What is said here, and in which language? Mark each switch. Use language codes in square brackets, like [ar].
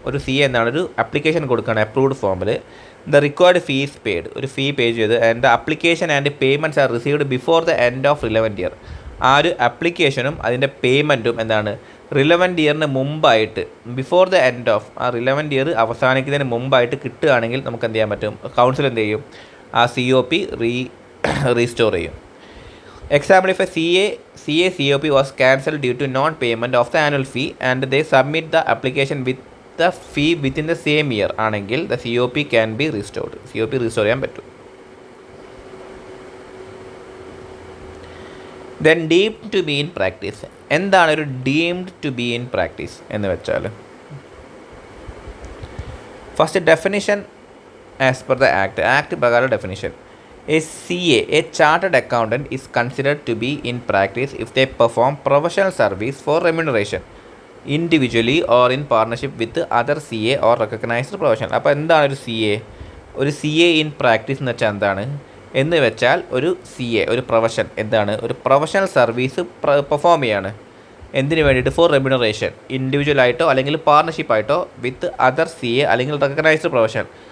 [ml] ഒരു CA എന്താണ് ഒരു അപ്ലിക്കേഷൻ കൊടുക്കുകയാണ് അപ്രൂവ്ഡ് ഫോമിൽ. [en] the required fees paid, [ml] ഒരു ഫീ പേ ചെയ്ത് [en] And the application and payments are received before the end of 11th year. [ml] ആ ഒരു അപ്ലിക്കേഷനും അതിൻ്റെ പേയ്മെൻറ്റും എന്താണ് റിലവൻറ്റ് ഇയറിന് മുമ്പായിട്ട് [en] before the end of [ml] ആ റിലവൻറ്റ് ഇയർ അവസാനിക്കുന്നതിന് മുമ്പായിട്ട് കിട്ടുകയാണെങ്കിൽ നമുക്ക് എന്ത് ചെയ്യാൻ പറ്റും, കൗൺസിൽ എന്ത് ചെയ്യും, ആ COP റീസ്റ്റോർ ചെയ്യും. [en] Example, if a COP was cancelled due to non-payment of the annual fee and they submit the application with the fee within the same year ആണെങ്കിൽ the COP can be restored. [ml] COP restore ചെയ്യാൻ പറ്റും. [en] Then deemed to be in practice. എന്താണ് ഒരു deemed to be in practice എന്ന് വെച്ചാൽ, first definition as per the act പ്രകാരം definition, a chartered accountant is considered to be in practice if they perform professional service for remuneration individually or in partnership with other CA or recognized professional. [ml] അപ്പോൾ എന്താണ് ഒരു CA in practice എന്ന് വെച്ചാൽ എന്താണ് എന്ന് വെച്ചാൽ, ഒരു CA ഒരു പ്രൊഫഷൻ എന്താണ്, ഒരു പ്രൊഫഷണൽ സർവീസ് പെർഫോം ചെയ്യാണ്. എന്തിനു വേണ്ടിയിട്ട്? ഫോർ റെമ്യൂണറേഷൻ, ഇൻഡിവിജ്വലായിട്ടോ അല്ലെങ്കിൽ പാർട്ണർഷിപ്പായിട്ടോ വിത്ത് അതർ CA അല്ലെങ്കിൽ റെക്കഗ്നൈസ്ഡ് പ്രൊഫഷൻ.